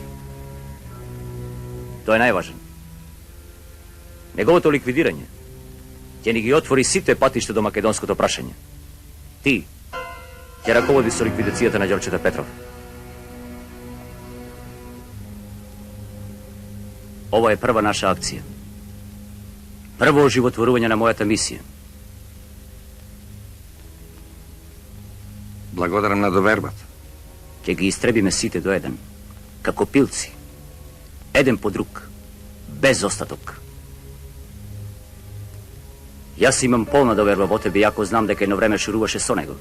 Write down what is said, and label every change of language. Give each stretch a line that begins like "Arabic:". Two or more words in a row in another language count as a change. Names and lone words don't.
Macedonian: Тоа е најважен. Неговото ликвидирање ќе ни ги отвори сите патишта до македонското прашање. Ти ќе раководиш со ликвидацијата на Ѓорчето Петров.
Serbian: Ovo je prva naša akcija.
Macedonian: Prvo oživotvoruvanje na mojata misija. Благодарам на довербата. Ќе ги истребиме сите до еден, како пилци, еден по друг, без остаток. Јас имам полна доверба во тебе, иако знам дека едно време шуруваше со него.